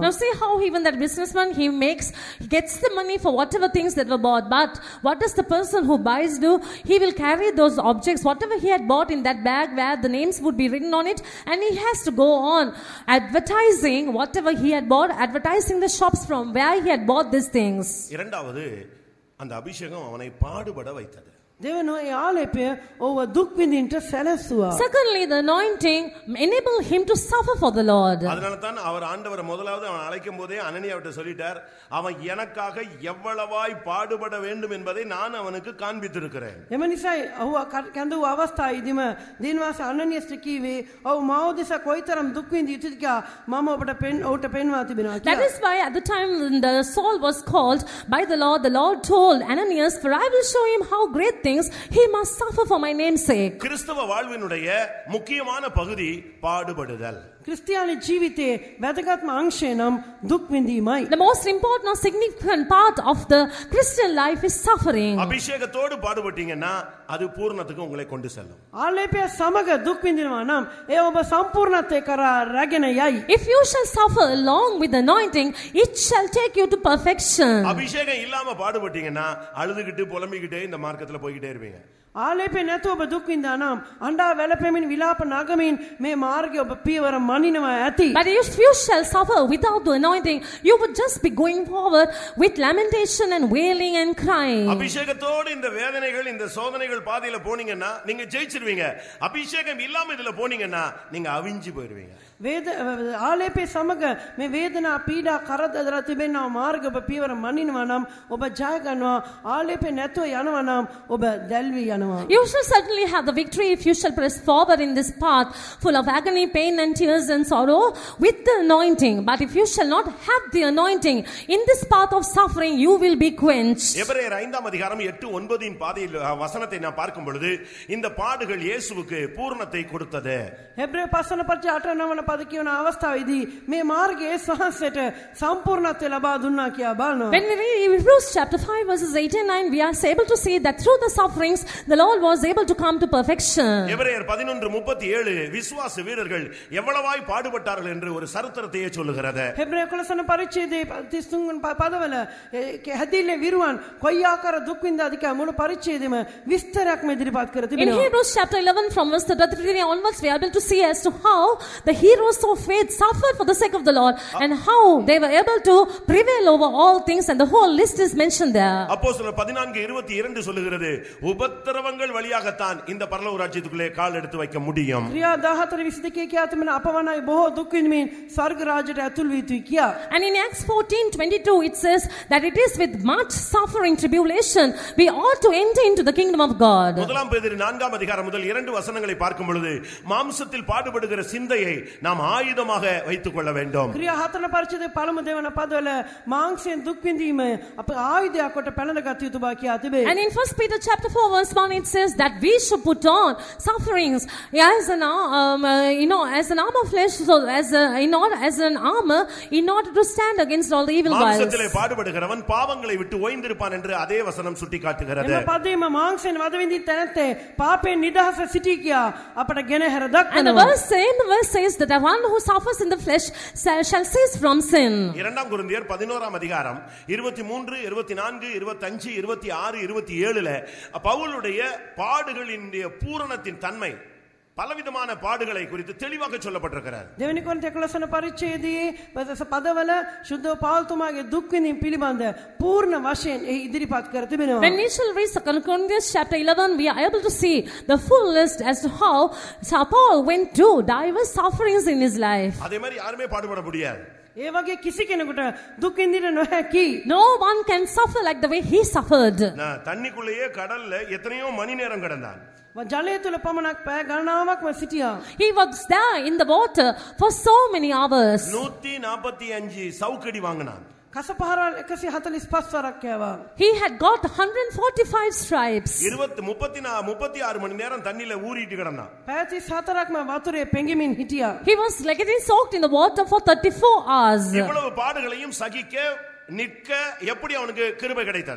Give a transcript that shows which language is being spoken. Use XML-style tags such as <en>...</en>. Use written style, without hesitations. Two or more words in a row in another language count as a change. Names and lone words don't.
<en>Now see how even that businessman, he gets the money for whatever things that were bought, but what does the person who buys do? He will carry those objects, whatever he had bought, in that bag where the names would be written on it, and he has to go on advertising whatever he had bought, advertising the shops from where he had bought these things.</en> <ta>இரண்டாவது, அந்த அபிஷேகம் அவனை பாடுபட வைத்தது.</ta> <si>දෙවනුව ඒ ආලේපය ඔහුව දුක් විඳින්නට සැලැස්සුවා.</si> <en>Secondly, the anointing enabled him to suffer for the Lord.</en> <ta>அதனால தான் அவர் ஆண்டவர் முதலாவது அவன் அழைக்கும் போதே அனனியாவிட்ட சொல்லிட்டார், அவன் எனக்காக எவ்வளவாய் பாடுபட வேண்டும் என்பதை நான் அவனுக்கு காண்பித்திருக்கிறேன்.</ta> <si>එම නිසායි ඔහුව කැඳවූ අවස්ථාවේදීම දිනවාස අනනියස්ට කීවේ ඔහු මාව දෙස කොයිතරම් දුක් විඳ යුතුද කියලා මම ඔබට ඔහුට පෙන්වා තිබෙනවා කියලා.</si> <en>That is why at the time when the Saul was called by the Lord told Ananias, for I will show him how great things he must suffer for my name's sake.</en> <ta>கிறிஸ்தவ வாழ்வினுடைய முக்கியமான பகுதி பாடுபடுதல்.</ta> <si>ක්‍රිස්තියානි ජීවිතයේ වැදගත්ම අංශය නම් දුක් විඳීමයි.</si> <en>The most important or significant part of the Christian life is suffering.</en> <ta>அபிஷேகத்தோடு பாடுபட்டீங்கன்னா அது பூர்ணத்துக்கு உங்களை கொண்டு செல்லும்.</ta> <si>ආලේපය සමග දුක් විඳිනවා නම් ඒ ඔබ සම්පූර්ණත්වයට කරා රැගෙන යයි.</si> <en>If you shall suffer along with the anointing, it shall take you to perfection.</en> <ta>அபிஷேகம் இல்லாம பாடுபட்டீங்கன்னா அழுதுகிட்டு புலம்பிக்கிட்டே இந்த மார்க்கத்துல போய்கிட்டே இருப்பீங்க.</ta> <si>ආලේපේ නැතුව ඔබ දුක් විඳා නම් අඬා වැළපෙමින් විලාප නගමින් මේ මාර්ගය ඔබ පියවර මනිනවා ඇති.</si> <en>But if you shall suffer without the anointing, you would just be going forward with lamentation and wailing and crying.</en> <ta>அபிஷேகத்தோடு இந்த வேதனைகள் இந்த சோதனைகள் பாதையில போனீங்கன்னா நீங்க ஜெயிச்சிருவீங்க. அபிஷேகம் இல்லாம இதுல போனீங்கன்னா நீங்க அவிஞ்சி போயிடுவீங்க.</ta> <si>ආලේපේ සමග මේ වේදනා පීඩා කරදර තිබෙනා මාර්ග ඔබ පියවර මනිනවා නම් ඔබ ජය ගන්නවා. ආලේපේ නැතුව යනවා නම් ඔබ දැල්වි යනවා.</si> <en>You shall certainly have the victory if you shall press forward in this path full of agony, pain and tears and sorrow with the anointing. But if you shall not have the anointing in this path of suffering, you will be quenched.</en> <ta>எபிரேயர் 5ஆம் அதிகாரம் 8-9 பாதையில் வசனத்தை நான் பார்க்கும் பொழுது இந்த பாடுகள் இயேசுவுக்கு பூரணத்தை கொடுத்தது.</ta> <si>හෙබ්‍රේ පස්සන පරිච්ඡේද 8-9 පද කියවන අවස්ථාවේදී මේ මාර්ගයේ සහසයට සම්පූර්ණත්වය ලබා දුන්නා කියා බලනවා.</si> <en>When we read Hebrews chapter 5 verses 8 and 9, we are able to see that through the sufferings the Lord was able to come to perfection.</en> <ta>எபிரேயர் 11:37 விசுவாச வீரர்கள் எவ்வளவாய் பாடுபட்டார்கள் என்று ஒரு சரித்திரத்தையே சொல்லுகிறது.</ta> <si>හෙබ්‍රේ 11 පරිච්ඡේදයේ 33 පදවල හැදිල්ලේ විරුවන් කොයි ආකාර දුක් විඳාද කියලා මුළු පරිච්ඡේදෙම විස්තරයක්ම ඉදිරිපත් කර</si> <en>In</en> <si>තිබෙනවා.</si> <en>Hebrews chapter 11 from verse 33 onwards, we are able to see as to how the heroes of faith suffered for the sake of the Lord and how they were able to prevail over all things, and the whole list is mentioned there.</en> <ta>அப்போஸ்தலர் 14:22 சொல்லுகிறது உபத்திரவங்கள் வழியாகத்தான் இந்த பரலோக ராஜ்யத்துக்குள்ளே கால் எடுத்து வைக்க முடியும்.</ta> <si>ක්‍රියා 14:22 කියා තිබෙන අපවණයි බොහෝ දුක් විඳින්මින් ස්වර්ග රාජ්‍යයට ඇතුල් වී යුතුයි කියා.</si> <en>And in Acts 14:22 it says that it is with much suffering tribulation we ought to enter into the kingdom of God.</en> <ta>முதலாம் பேதுரு 4ஆம் அதிகாரம் முதல் 2 வசனங்களை பார்க்கும் பொழுது மாம்சத்தில் பாடுபடுகிற சிந்தையை நாம் ஆயுதமாக வைத்துக் கொள்ள வேண்டும்.</ta> <si>ක්‍රියා 4 පරිච්ඡේදයේ පළමු දෙවන පදවල මාංශයෙන් දුක් විඳීම අප ආයුධයක් කොට පැනනගත යුතු බව කියා තිබේ.</si> <en>And in 1 Peter chapter 4 verse 1 it says that we should put on sufferings as an as an armor flesh, so as an armor in order to stand against all the evil wiles.</en> <ta>மாம்சத்திலே பாடுபடுகிறவன் பாவங்களை விட்டு ஓய்ந்திருப்பான் என்று அதே வசனம் சுட்டிக்காட்டுகிறது.</ta> <si>එම පදේම මාංශයෙන් වද විඳින තැනැත්තේ පාපයෙන් නිදහස සිටී කියා අපට ගෙනහැර</si> <en>And the</en> <si>දක්වනවා.</si> <en>verse says that the one who suffers in the flesh shall cease from sin.</en> <ta>2 கொரிந்தியர் 11ஆம் அதிகாரம் 23, 24, 25, 26, 27ல பவுலுடைய பாடுகளின் பூரணத்தின் தன்மை பலவிதமான பாடுகளை குறித்து தெளிவாக சொல்லப்பட்டிருக்கிறது.</ta> <si>දෙවෙනි කොරින්තය 11 පරිච්ඡේදයේ පදවල ශුද්ධ පෞල්තුමාගේ දුක් විඳීම පිළිබඳ පූර්ණ වශයෙන් එහි ඉදිරිපත් කර තිබෙනවා.</si> <en>When we shall read 2 Corinthians chapter 11, we are able to see the full list as to how Paul went through diverse sufferings in his life.</en> <ta>அதே மாதிரி யாருமே பாடுபட முடியாது.</ta> <si>ඒ වගේ කිසි කෙනෙකුට දුක් විඳින්න නොහැකි.</si> <en>No one can suffer like the way he suffered.</en> <ta>தண்ணிக்குள்ளேயே கடல்ல எத்தனையோ மணி நேரம் கிடந்தான்.</ta> <si>ජලය තුල පමණක් පැය ගණනාවක්ම සිටියා.</si> <en>He was there in the water for so many hours.</en> <ta>145 சவுக்கடி வாங்கினான்.</ta> <si>කසපහරවල් 145 වරක් කෑවා.</si> <en>He had got 145 stripes.</en> <ta>36 மணி நேரம் தண்ணில ஊறிட்டு கிடந்தான்.</ta> <si>පැය 34ක්ම වතුරේ පෙඟෙමින් හිටියා.</si> <en>He was like getting soaked in the water for 34 hours.</en> <ta>இவ்வளவு பாடுகளையும் சகிக்க நிற்க எப்படி அவனுக்கு கிருபை கிடைத்தது?</ta>